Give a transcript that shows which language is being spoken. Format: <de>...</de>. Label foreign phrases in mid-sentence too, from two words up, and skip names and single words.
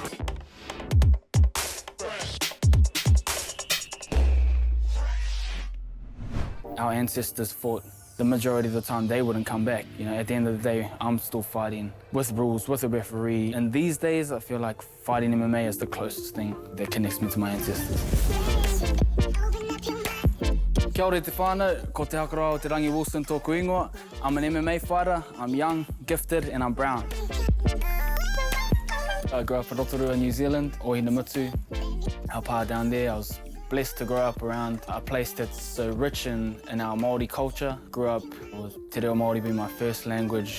<en>Our ancestors fought. The majority of the time, they wouldn't come back. You know, at the end of the day, I'm still fighting with rules, with a referee. And these days, I feel like fighting MMA is the closest thing that connects me to my ancestors.</en> <mi>Kia ora te whānau, ko te Hakaraia o te rangi Wilson tōku ingoa.</mi> <en>I'm an MMA fighter, I'm young, gifted, and I'm brown. I grew up in Rotorua, New Zealand, Ohinamutu. Our pa down there, I was blessed to grow up around a place that's so rich in our Māori culture. Grew up with</en> <mi>Te Reo Māori</mi> <en>being my first language.</en>